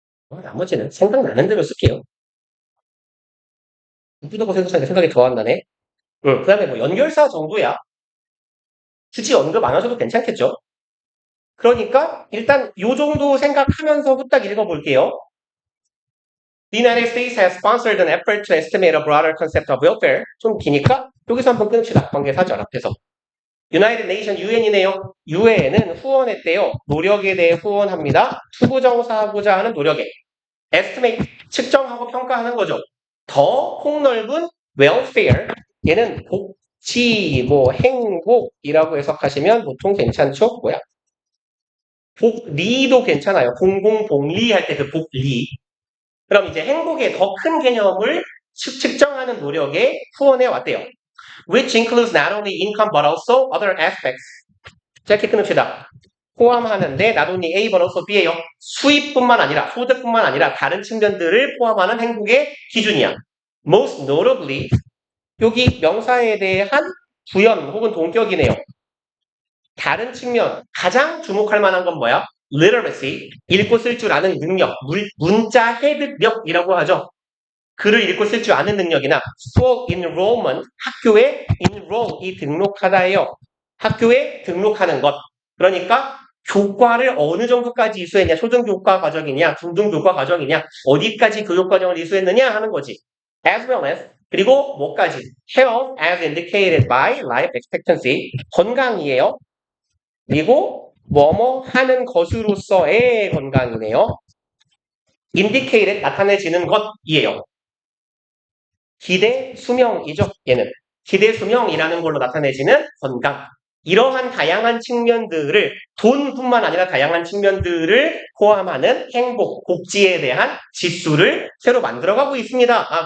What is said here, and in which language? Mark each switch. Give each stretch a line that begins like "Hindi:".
Korean: 나머지는 생각나는 대로 쓸게요. 이쁘다고 생각하니까 생각이 더 안 나네. 그 다음에 뭐 연결사 정도야. 굳이 언급 안 하셔도 괜찮겠죠? 그러니까 일단 요 정도 생각하면서 후딱 읽어볼게요.
English: The United States has sponsored an effort to estimate a broader concept of welfare.
Korean: 좀 기니까 여기서 한번 끊읍시다. 관계사절 앞에서. United Nation UN이네요. UN은 후원했대요. 노력에 대해 후원합니다. 투부정사하고자 하는 노력에. estimate 측정하고 평가하는 거죠. 더 폭넓은 welfare 얘는 복지 뭐 행복이라고 해석하시면 보통 괜찮죠? 뭐야? 복리도 괜찮아요. 공공복리 할 때 그 복리. 그럼 이제 행복의 더 큰 개념을 측정하는 노력에 후원해 왔대요.
English: Which includes not only income but also other aspects.
Korean: 짧게 끊읍시다. 포함하는데 not only A but also B예요. 수입뿐만 아니라 소득뿐만 아니라 다른 측면들을 포함하는 행복의 기준이야. Most notably 여기 명사에 대한 부연 혹은 동격이네요. 다른 측면 가장 주목할 만한 건 뭐야? literacy, 읽고 쓸 줄 아는 능력, 문자 해득력이라고 하죠. 글을 읽고 쓸 줄 아는 능력이나 school enrollment, 학교에 enroll이 등록하다예요. 학교에 등록하는 것. 그러니까 교과를 어느 정도까지 이수했냐, 초등교과 과정이냐, 중등교과 과정이냐, 어디까지 교육 과정을 이수했느냐 하는 거지.
English: as well as
Korean: 그리고 뭐까지?
English: health as indicated by life expectancy,
Korean: 건강이에요. 그리고 뭐뭐 하는 것으로서의 건강이네요. indicated 나타내지는 것이에요. 기대 수명이죠. 얘는 기대 수명이라는 걸로 나타내지는 건강. 이러한 다양한 측면들을 돈뿐만 아니라 다양한 측면들을 포함하는 행복, 복지에 대한 지수를 새로 만들어가고 있습니다.